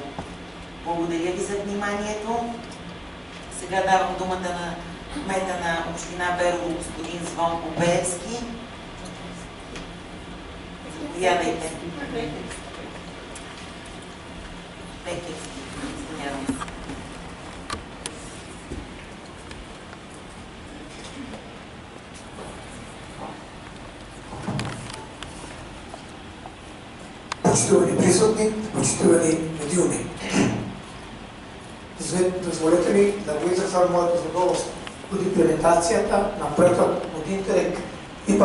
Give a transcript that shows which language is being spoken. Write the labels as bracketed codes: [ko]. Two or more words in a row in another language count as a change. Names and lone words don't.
[bg] Благодаря ви за вниманието. Сега давам думата на кмета на община Берово, господин Звонко Пеевски. Заповядайте. Пекевски, извинявам се. [mk] Почитувани присутни, почитувани медиуми. Дозволете ми да го изразам моето задоволство от имплементацията на проектът от Интерек и